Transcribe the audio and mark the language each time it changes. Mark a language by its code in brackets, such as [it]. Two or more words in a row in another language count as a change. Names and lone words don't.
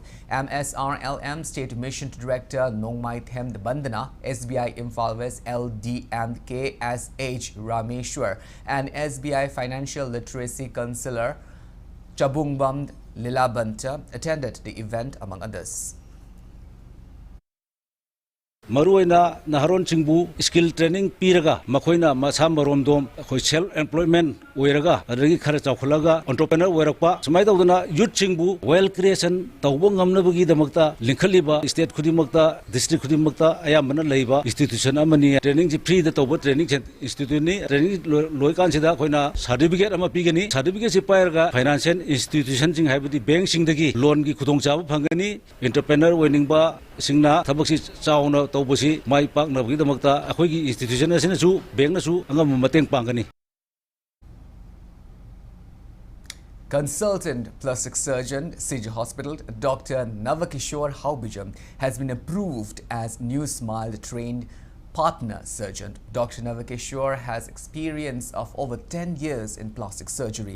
[en] MSRLM State Mission Director Nongmai Them Bandana, SBI Imphal West LD and KSH Rameshwar and SBI Financial Literacy Councillor Chabungbam Lilabanta attended the event among others. [mni] maruina naharon chingbu [en] skill training [mni] piraga makoina masam romdom khoi [en] self employment [mni] oiraga adagi khara chawkhulaga entrepreneur oirakpa sumai tawduna youth chingbu [en] well creation [mni] tawbo ngamnabagi damakta linkhaliba state khudimakta district khudimakta ayamana leiba institution amani training ji free da tawbo [en] training institute [mni] ni training loikan sida khoina certificate ama pigani certificate si pairaga [en] financial institution [mni] sing haibadi bank sing dagi loan gi khudong chabu phangani entrepreneur oiningba singna thabak si chauna tawbosi mai pak na gi damakta akhoi gi institution asina chu bank na chu angam mateng pangani. [en] Consultant plastic surgeon, CG Hospital, Dr. Navakishore Haubijam has been approved as new Smile trained partner surgeon. Dr. Navakishore has experience of over 10 years in plastic surgery.